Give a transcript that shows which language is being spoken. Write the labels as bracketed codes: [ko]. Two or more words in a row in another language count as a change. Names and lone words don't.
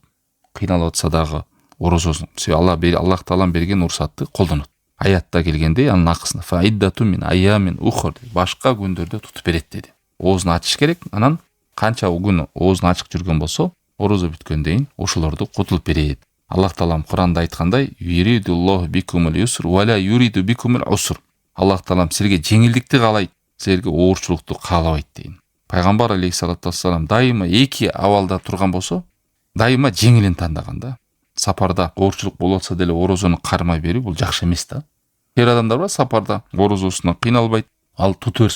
[ky] Кыйналып атса дагы орозосун, Аллах Таалам берген урсатты колдонот. Аятта келгенде анын акысына [ar] فعدة من أيام أخر, [ky] башка күндөрдө тутуп берет деди. Оозун ачыш керек, анан канча күн оозун ачык жүргөн болсо, орозо бүткөндөн кийин ошолорду кутулуп берет. Аллах Таалам Куранда айткандай, [ar] يريد الله بكم اليسر ولا يريد بكم العسر. [ky] Аллах Таалам силерге жеңилдикти каалайт, силерге оорчулукту каалабайт дейин. Пайгамбар [ar] عليه الصلاة والسلام [ky] дайыма эки абалда турган болсо, дайыма жеңилин тандаган да. Сапарда оорчулук болуп атса деле орозону кармай берүү бул жакшы эмес да. Кээ адамдар бар сапарда орозосуна кыйналбайт, ал тутуп берсе болот.